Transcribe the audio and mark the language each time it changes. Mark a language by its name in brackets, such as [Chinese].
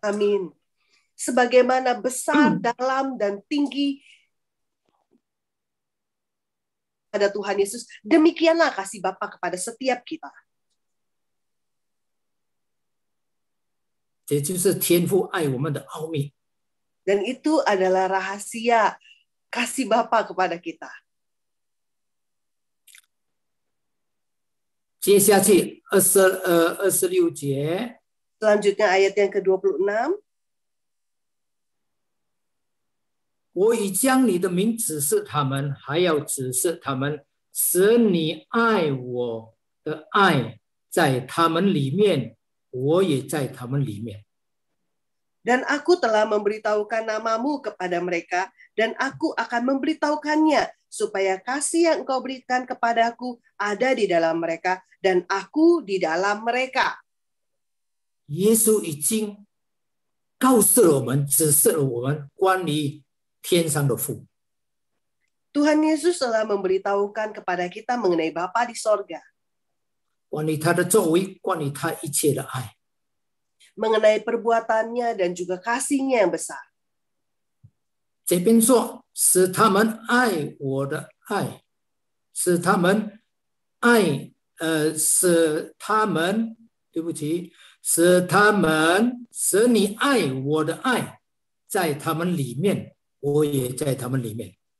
[Indonesian] Amin. Sebagaimana besar, dalam, dan tinggi pada Tuhan Yesus, demikianlah kasih Bapa kepada setiap kita. [Chinese] 这就是天父爱我们的奥秘。 [Indonesian] Dan itu adalah rahasia kasih Bapa kepada kita. [Chinese] 接下去26节， [Indonesian] Selanjutnya ayat yang ke-26. [Chinese] 我已将你的名指示他们，还要指示他们，使你爱我的爱在他们里面，我也在他们里面。 [Indonesian] Dan aku telah memberitahukan namamu kepada mereka, dan aku akan memberitahukannya, supaya kasih yang engkau berikan kepadaku ada di dalam mereka, dan aku di dalam mereka. [Chinese] 耶稣已经告诉了我们，指示了我们关于天上的父。 [Indonesian] Tuhan Yesus telah memberitahukan kepada kita mengenai Bapa di sorga, [Chinese] 关于他的作为，关于他一切的爱。 [Indonesian] mengenai perbuatannya dan juga kasihnya yang besar. [Chinese] 这边说，使他们爱我的爱，使他们爱，使你爱我的爱，在他们里面，我也在他们里面。